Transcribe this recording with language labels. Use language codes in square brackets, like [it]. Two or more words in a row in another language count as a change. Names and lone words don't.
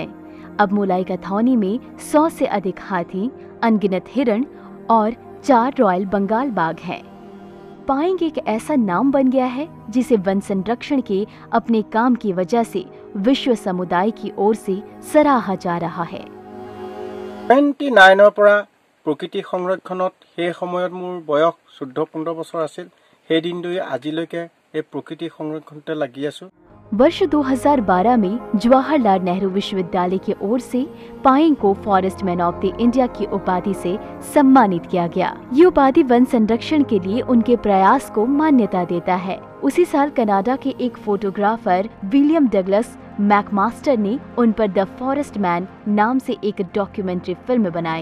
[hi] अब मुलाई कैथोनी में 100 से अधिक हाथी, अनगिनत हिरण और 4 रॉयल बंगाल बाघ हैं। पायेंग एक ऐसा नाम बन गया है जिसे वन संरक्षण के अपने काम की वजह से विश्व समुदाय की ओर से सराहा जा रहा है। [as] 29 পৰা প্ৰকৃতি সংৰক্ষণত সেই সময়ত মোৰ বয়স 14-15 বছৰ আছিল। সেই দিনটোৱে আজিলৈকে এই প্ৰকৃতি সংৰক্ষণতে লাগি আছো। [hi] वर्ष 2012 में जवाहरलाल नेहरू विश्वविद्यालय की ओर से पायेंग को फॉरेस्ट मैन ऑफ द इंडिया की उपाधि से सम्मानित किया गया। ये उपाधि वन संरक्षण के लिए उनके प्रयास को मान्यता देता है। उसी साल कनाडा के एक फोटोग्राफर विलियम डगलस मैकमास्टर ने उन पर द फॉरेस्ट मैन नाम से एक डॉक्यूमेंट्री फिल्म बनाई।